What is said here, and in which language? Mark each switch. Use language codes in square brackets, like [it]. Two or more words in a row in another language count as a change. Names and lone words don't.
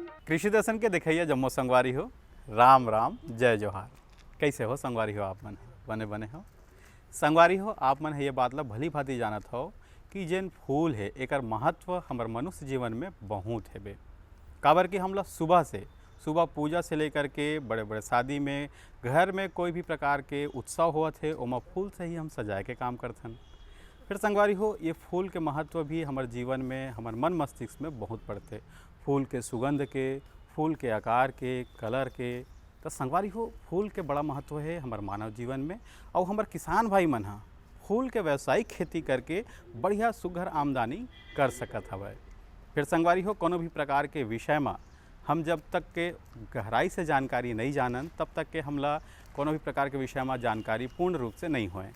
[hne] कृषि दर्शन के देखिए जम्मो संगवारी हो। राम राम जय जोहार। कैसे हो संगवारी हो? आप मन बने बने हो संगवारी हो। आप मन है ये बात ला भली भांति जानत हो कि जेन फूल है एकर महत्व हमर मनुष्य जीवन में बहुत है बे। काबर कि हम लोग सुबह पूजा से लेकर के बड़े बड़े शादी में, घर में कोई भी प्रकार के उत्सव होत है ओमा फूल से ही हम सजाए के काम करथन। फिर संगवारी हो, ये फूल के महत्व भी हमारे जीवन में, हमारे मन मस्तिष्क में बहुत पड़ते। फूल के सुगंध के, फूल के आकार के, कलर के, तो संगवारी हो फूल के बड़ा महत्व है हमारे मानव जीवन में। और हमारे किसान भाई मन हा फूल के व्यावसायिक खेती करके बढ़िया सुघर आमदनी कर सकत हवे। फिर संगवारी हो, कोनो भी प्रकार के विषय में हम जब तक के गहराई से जानकारी नहीं जानन तब तक के हमला कोनो भी प्रकार के विषय में जानकारी पूर्ण रूप से नहीं होए।